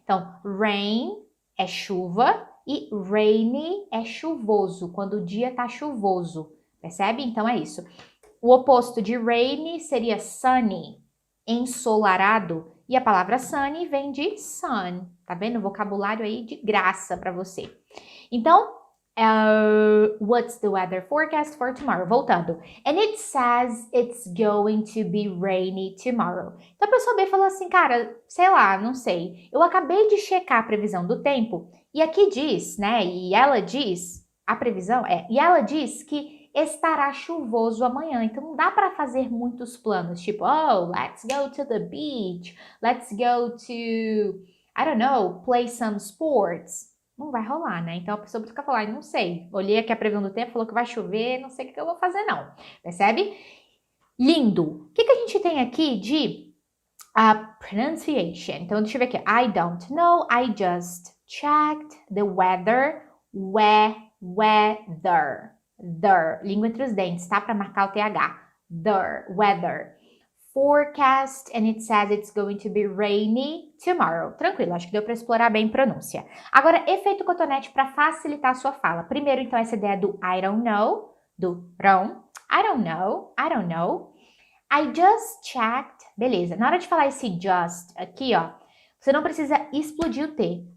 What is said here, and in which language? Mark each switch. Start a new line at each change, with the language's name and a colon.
Portuguese: Então, rain é chuva e rainy é chuvoso, quando o dia tá chuvoso, percebe? Então, é isso. O oposto de rainy seria sunny, ensolarado, e a palavra sunny vem de sun, tá vendo? Vocabulário aí de graça para você.
English: Então, what's the weather forecast for tomorrow?
Portuguese: Voltando.
English: And it says it's going to be rainy tomorrow.
Portuguese: Então a pessoa B falou assim, cara, sei lá, não sei. Eu acabei de checar a previsão do tempo e aqui diz, né? E ela diz, a previsão e ela diz que estará chuvoso amanhã. Então não dá para fazer muitos planos, tipo,
English: oh, let's go to the beach, let's go to, I don't know, play some sports.
Portuguese: Não vai rolar, né? Então a pessoa fica falando, não sei. Olhei aqui a previsão do tempo, falou que vai chover, não sei o que eu vou fazer, não. Percebe? Lindo. O que a gente tem aqui de pronunciation? Então, deixa eu ver aqui.
English: I don't know. I just checked the weather. Weather. The.
Portuguese: Língua entre os dentes, tá? Para marcar o TH.
English: The. Weather. Forecast, and it says it's going to be rainy tomorrow.
Portuguese: Tranquilo, acho que deu para explorar bem pronúncia. Agora, efeito cotonete para facilitar a sua fala. Primeiro, então, essa ideia do
English: I don't know,
Portuguese: do rão.
English: I don't know, I don't know. I just checked.
Portuguese: Beleza, na hora de falar esse just aqui, ó, você não precisa explodir o T.